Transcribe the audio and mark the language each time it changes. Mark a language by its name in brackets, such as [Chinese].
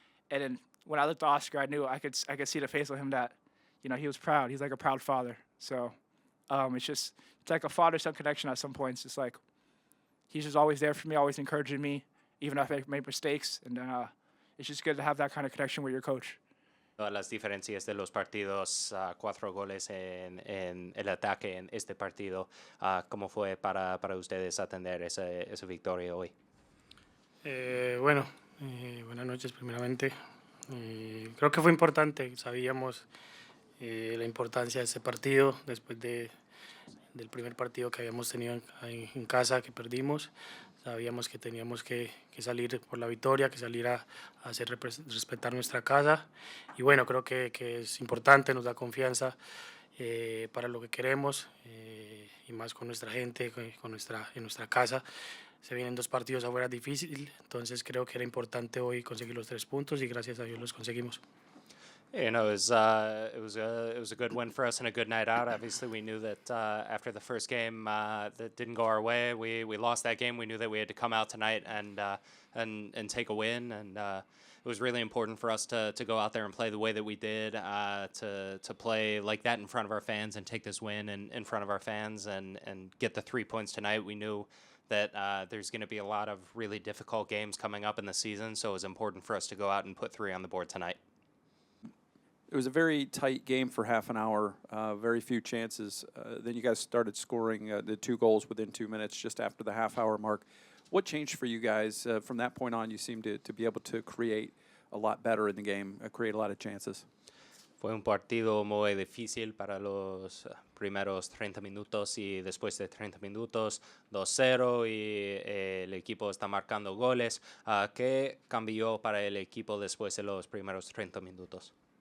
[English] And then when I looked at Oscar, I knew I could see the face of him that, you know, he was proud. He's like a proud father. So it's like a father-son connection at some points. It's like he's just always there for me, always encouraging me, even if I make mistakes. And it's just good to have that kind of connection with your coach. [Spanish] Las diferencias de los partidos, 4 goles en el ataque en este partido. ¿Cómo fue para ustedes atender esa victoria hoy? Buenas noches primeramente. Creo que fue importante. Sabíamos la importancia de ese partido después del primer partido que habíamos tenido en casa, que perdimos. Sabíamos que teníamos que salir por la victoria, que salir a hacer respetar nuestra casa. Y bueno, creo que es importante, nos da confianza para lo que queremos, y más con nuestra gente, en nuestra casa. Se vienen 2 partidos afuera difícil, entonces creo que era importante hoy conseguir los 3 puntos y gracias a Dios los conseguimos. [English] You know, it was a good win for us and a good night out. Obviously, we knew that after the first game that didn't go our way, we lost that game. We knew that we had to come out tonight and take a win, and it was really important for us to go out there and play the way that we did, to play like that in front of our fans and take this win in front of our fans and get the 3 points tonight. We knew that there's going to be a lot of really difficult games coming up in the season, so it was important for us to go out and put 3 on the board tonight. It was a very tight game for half an hour, very few chances. Then you guys started scoring the 2 goals within 2 minutes just after the half-hour mark. What changed for you guys? From that point on, you seemed to be able to create a lot better in the game, create a lot of chances. [Spanish] Fue un partido muy difícil para los primeros 30 minutos y después de 30 minutos 2-0 y el equipo está marcando goles. ¿Qué cambió para el equipo después de los primeros 30 minutos?